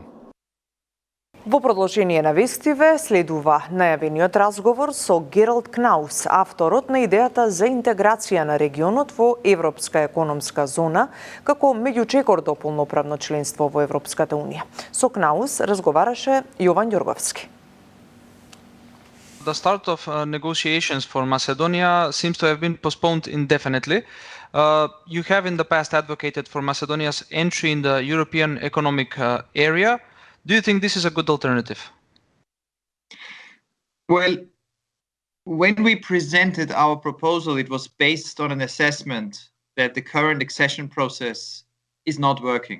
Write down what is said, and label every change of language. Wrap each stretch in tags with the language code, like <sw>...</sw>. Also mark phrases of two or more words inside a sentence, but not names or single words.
<mk>Во продолжение на вестиве следува најавениот разговор со Гералд Кнаус, авторот на идејата за интеграција на регионот во Европска економска зона, како меѓучекор до полноправно членство во Европската унија. Со Кнаус разговараше Јован Ѓорговски.</mk> <en>The start of negotiations for Macedonia seems to have been postponed indefinitely. You have in the past advocated for Macedonia's entry in the European Economic Area. Do you think this is a good alternative? Well, when we presented our proposal, it was based on an assessment that the current accession process is not working.</en>